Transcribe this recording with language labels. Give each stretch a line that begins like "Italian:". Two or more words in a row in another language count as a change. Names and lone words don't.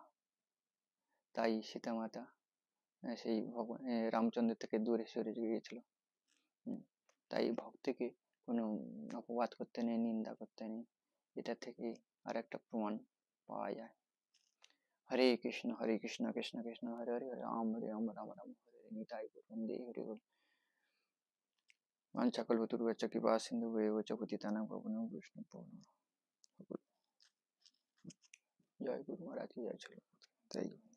Bangla: তাই সীতামাতা সেই ভগবান রামচন্দ্র থেকে দূরে সরে গিয়েছিল। তাই ভক্তকে কোনো অপবাদ করতে নেই, নিন্দা করতে নেই। এটা থেকে আর একটা প্রমাণ পাওয়া যায়। হরে কৃষ্ণ কৃষ্ণ কৃষ্ণ হরে হরে, রাম রাম রাম রাম হরে হরে। নিতাই বন্দে হরি বল।
Sanskrit: वाञ्छाकल्पतरुश्च कृपा सिन्धुभ्येव च पतितानां पावनेभ्यो वैष्णवेभ्यो नमः।
Hindi: जय गुरु महाराज की जय। चलो।